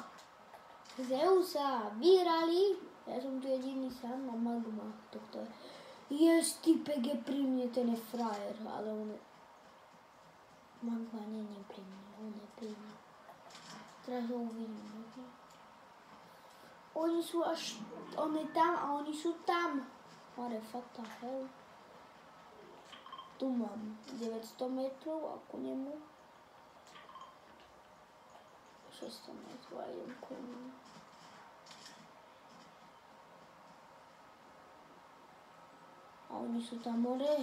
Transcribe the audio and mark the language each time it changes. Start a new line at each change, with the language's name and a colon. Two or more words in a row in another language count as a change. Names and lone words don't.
Slovak: Zeusa vyhrali, ja som tu jediný sám a Magma, tohto typek je pri mne, ten je frajer, ale on je... Magma není pri mne, on je pri mne. Teraz ho uvidím. Oni sú až, on je tam a oni sú tam.
English: What the hell?
Slovak: Tu mám 900 metrov a ku nemu 600 metrov a idem ku nemu. A oni sú tam hore.